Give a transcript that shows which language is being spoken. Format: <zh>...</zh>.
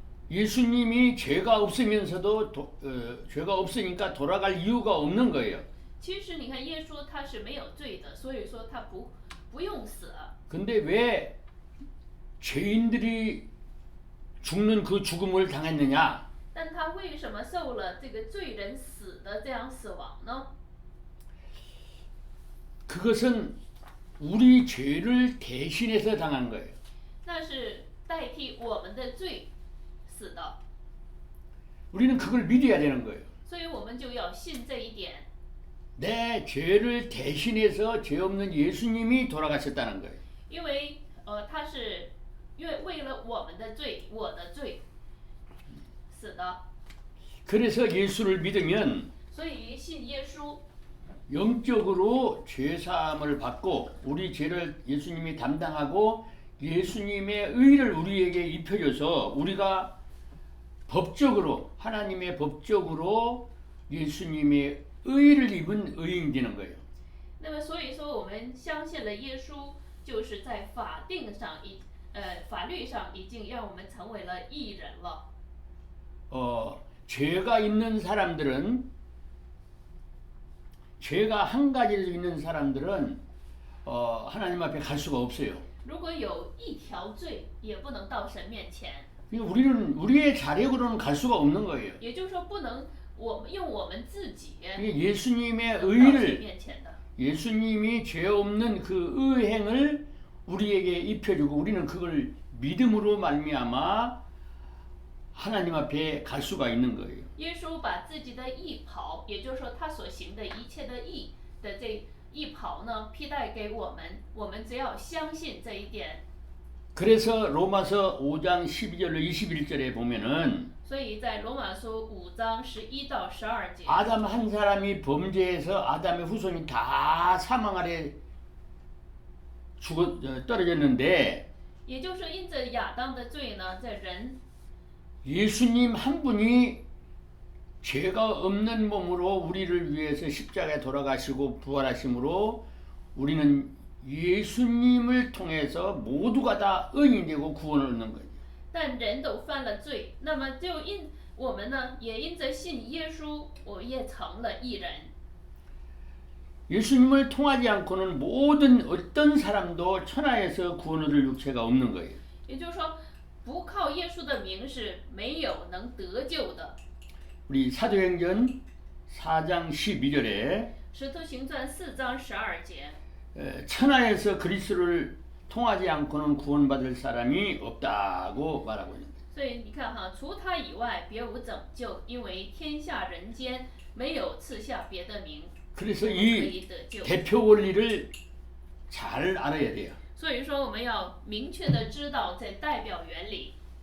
<ko>예수님이 죄가 없으면서도 죄가 없으니까 돌아갈 이유가 없는 거예요.</ko> <zh>其实你看耶稣他是没有罪的，所以说他不用死。</zh> <ko>근데 왜 죄인들이 죽는 그 죽음을 당했느냐?</ko> <zh>但他为什么受了这个罪人死的这样死亡呢？</zh> <ko>그것은 우리 죄를 대신해서 당한 거예요.</ko> <zh>那是代替我们的罪死的，</zh> <ko>우리는 그걸 믿어야 되는 거예요.</ko> <zh>所以我们就要信这一点。</zh> <ko>내 죄를 대신해서 죄 없는 예수님이 돌아가셨다는 거예요.</ko> <zh>因为他是为了我们的罪，我的罪死的，</zh> <ko>그래서 예수를 믿으면</ko> <zh>所以信耶稣，</zh> <ko>영적으로 죄 사함을 받고 우리 죄를 예수님이 담당하고 예수님의 의를 우리에게 입혀줘서 우리가 법적으로 하나님의 법적으로 예수님의 의를 입은 의인이 되는 거예요.</ko> <zh>那么所以说我们相信了耶稣，就是在法律上已经让我们成为了义人了。</zh> <ko>죄가 있는 사람들은 죄가 한 가지로 있는 사람들은 하나님 앞에 갈 수가 없어요.</ko> <zh>如果有一条罪，也不能到神面前。</zh> <ko>그러니까 우리는 우리의 자력으로는 갈 수가 없는 거예요.</ko> <zh>也就是说，不能我们用我们自己</zh> <ko>그러니까 예수님의</ko> <zh>到神</zh> <ko>의를</ko> <zh>面前的。</zh> <ko>예수님이 죄 없는 그 의행을 우리에게 입혀주고 우리는 그걸 믿음으로 말미암아 하나님 앞에 갈 수가 있는 거예요.</ko> <zh>耶稣把自己的义袍，也就是说他所行的一切的义的这义袍呢，披戴给我们，我们只要相信这一点，</zh> <ko>그래서 로마서 5장 12절로 21절에 보면은</ko> <zh>所以在罗马书5章11到12节，</zh> <ko>아담 한 사람이 범죄해서 아담의 후손이 다 사망 아래 떨어졌는데</ko> <zh>也就是说因着亚当的罪呢，这人</zh> <ko>예수님 한 분이 죄가 없는 몸으로 우리를 위해서 십자가에 돌아가시고 부활하심으로 우리는 예수님을 통해서 모두가 다 의인이 되고 구원을 얻는 거예요.</ko> <zh>但人都犯了罪，那么就因我们呢，也因着信耶稣，我也成了义人。</zh> <ko>예수님을 통하지 않고는 모든 어떤 사람도 천하에서 구원 얻을 육체가 없는 거예요.</ko> <zh>也就是说，不靠耶稣的名是没有能得救的。</zh> <ko>우리 사도행전 4장 12절에</ko> <zh>使徒行传4章12节，</zh> <ko>천하에서 그리스도를 통하지 않고는 구원받을 사람이 없다고 말하고 있는데</ko> <zh>所以你看哈，除他以外，别无拯救，因为天下人间没有赐下别的名，</zh> <ko>그래서</ko> <zh>我们可</zh> <ko>이</ko> <zh>以得救。</zh> <ko>대표 원리를 잘 알아야 돼요.</ko> <zh>所以说，我们要明确的知道这代表原理。</zh>